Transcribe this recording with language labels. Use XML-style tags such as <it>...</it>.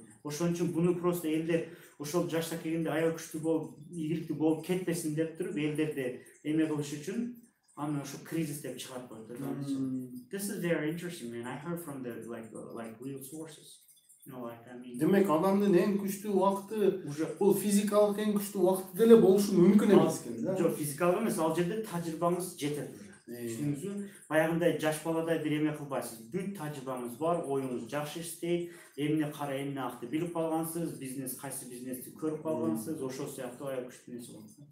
<ky>Ошон үчүн буну просто элдер ошол жашта келгенде аябай күчтүү болуп, ийгиликтүү болуп кетпесин деп туруп, элдерди эме кылыш үчүн аны ошо кризис деп чыгарып коет.</ky> <en>This is very interesting, man. I heard from the like real sources.</en> <ky>Демек, адамдын эң күчтүү убакыты бул физикалык эң күчтүү убакыты деле болушу мүмкүн эмес экен да. Жок, физикалык эмес, ал жерде тажрыйбаңыз жетет уже. Түшүнүңүзбү? Баягындай жаш баладай бир эме кылбайсыз. Бүт тажрыйбаңыз бар, оюңуз жакшы иштейт, эмне кара, эмне акты билип калгансыз, бизнес кайсы бизнести көрүп калгансыз, ошол сыяктуу аябай күчтүү нерсе болот.</ky>